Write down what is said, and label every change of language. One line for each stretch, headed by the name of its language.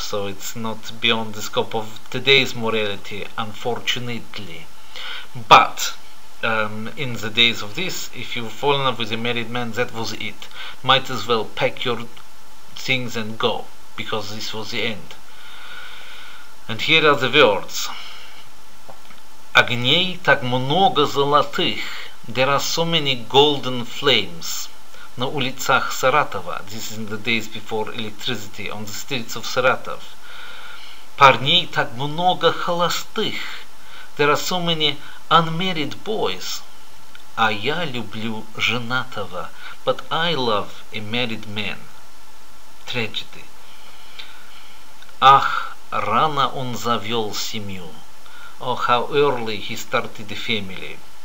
English: So it's not beyond the scope of today's morality, unfortunately. But in the days of this, if you fall in love with a married man, that was it. Might as well pack your things and go, because this was the end. And here are the words.
Russian: Огней так много золотых.
English: There are so many golden flames.
Russian: На улицах Saratova.
English: This is in the days before electricity, on the streets of Saratov.
Russian: Парней так много холостых.
English: There are so many unmarried boys.
Russian: А я люблю женатого.
English: But I love a married man. Tragedy.
Russian: Ах, рано он завел семью.
English: Oh, how early he started a family.